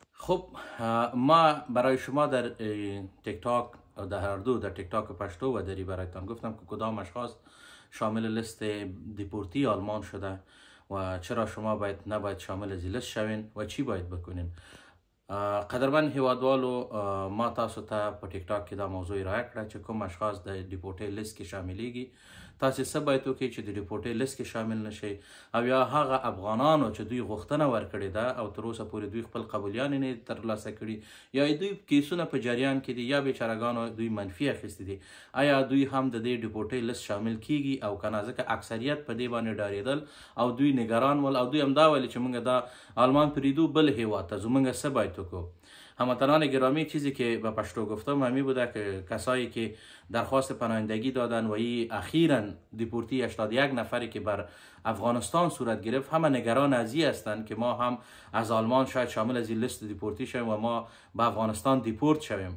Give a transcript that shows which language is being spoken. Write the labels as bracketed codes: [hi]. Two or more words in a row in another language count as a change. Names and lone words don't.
[fa] خب ما برای شما در تیک تاک در هر دو در تیک تاک پشتو و دری برایتان گفتم که کدام اشخاص شامل لیست دیپورتی آلمان شده و چرا شما نباید شامل از لیست شوین و چی باید بکنین. [ps] قدرمن هیوادوالو ما تاسو ته په ټیک ټاک کې دا موضوع راغی چې کوم اشخاص د ډیپورټي لیست کې شاملېږي تاسو څه باید وکړئ چې د ډیپورټي لیست کې شامل نشئ او یا هغه افغانانو چې دوی غوښتنه ورکړې ده او تر اوسه پورې دوی خپل قبولیان نه ترلاسه کړي یا دوی کیسونه په جریان کې دي یا بیچارهګانو دوی منفي اخیستي دي آیا دوی هم د دې ډیپورټي لیست شامل کیږي او کنه ځکه اکثریت په دې باندې ډارېدل او دوی نگران ول او دوی هم دا ویل چې موږ دا آلمان پریدو بل هیواد ته زموږ څه باید [fa] هموطنان گرامی چیزی که به پشتو گفتم همی بوده که کسایی که درخواست پناهندگی دادن و اخیراً دیپورتی 81 نفری که بر افغانستان صورت گرفت همه نگران از این هستند که ما هم از آلمان شاید شامل از این لیست دیپورتی شویم و ما به افغانستان دیپورت شویم.